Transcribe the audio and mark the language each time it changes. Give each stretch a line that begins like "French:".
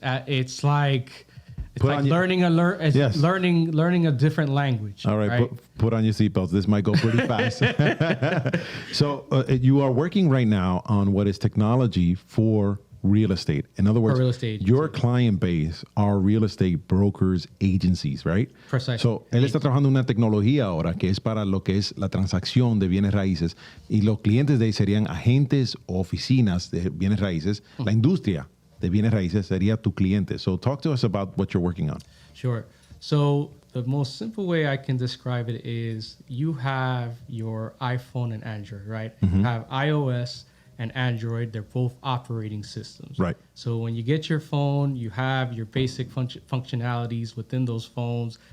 English: It's like learning a different language. All right? Put on your seatbelts. This might go pretty fast. So you are working right now on what is technology for real estate. In other words, real estate your client base are real estate brokers, agencies, right? Precisely.
Spanish: So él está trabajando en una tecnología ahora que es para lo que es la transacción de bienes raíces y los clientes de ahí serían agentes o oficinas de bienes raíces. La industria de bienes raíces sería tu cliente.
English: So talk to us about what you're working on. Sure. So the most simple way I can describe it is you have your iPhone and Android, right? Mm-hmm. You have iOS and Android. They're both operating systems. Right. So when you get your phone, you have your basic functionalities within those phones.